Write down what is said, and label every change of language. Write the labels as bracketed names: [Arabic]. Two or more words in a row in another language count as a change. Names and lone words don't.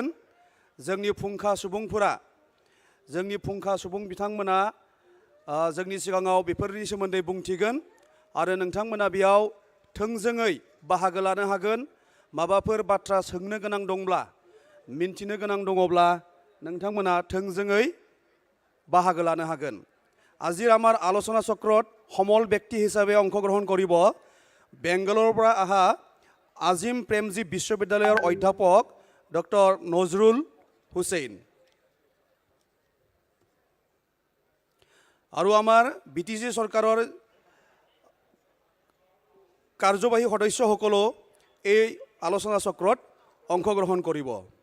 [Bodo] जोंनि फुंखा सुबुं बिथांमोना जोंनि सिगाङाव बेफोरनि सोमोन्दै बुंथिगोन आरो नोंथांमोना बेयाव थोंजोङै बाहागो लानो हागोन। माबाफोर बाथ्रा सोंनो गोनां दंब्ला, मिन्थिनो गोनां दङब्ला नोंथांमोना थोंजोङै बाहागो लानो हागोन। [Assamese] আজিৰ আমাৰ আলোচনা চক্ৰত সমল ব্যক্তি হিচাপে অংশগ্ৰহণ কৰিব বেংগালোৰৰ পৰা অহা আজিম প্ৰেমজী বিশ্ববিদ্যালয়ৰ অধ্যাপক ডক্টৰ নজৰুল হুছেইন। আৰু আমাৰ BTC চৰকাৰৰ কাৰ্যবাহী সদস্যসকলেও এই আলোচনা চক্ৰত অংশগ্ৰহণ কৰিব।